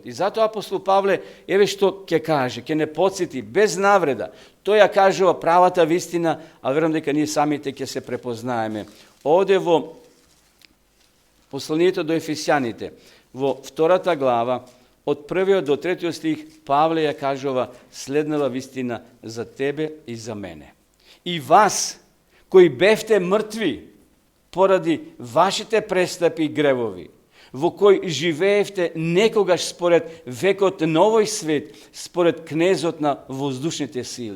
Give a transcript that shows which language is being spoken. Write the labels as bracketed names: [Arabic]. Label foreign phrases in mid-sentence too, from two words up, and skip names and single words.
[Macedonian] И затоа апостол Павле, еве што ќе каже, ќе не подсети, без навреда. Тој ја кажува правата вистина, а верувам дека ние самите ќе се препознаеме. Оде во посланието до Ефесјаните, во 2 глава, od 1. до 3. стих Павле ја кажува следнава вистина за тебе и за мене. И вас, кои бевте мртви поради вашите престъпи и гревови, во кој живеевте некогаш според векот на овој свет, според кнезот на воздушните сили.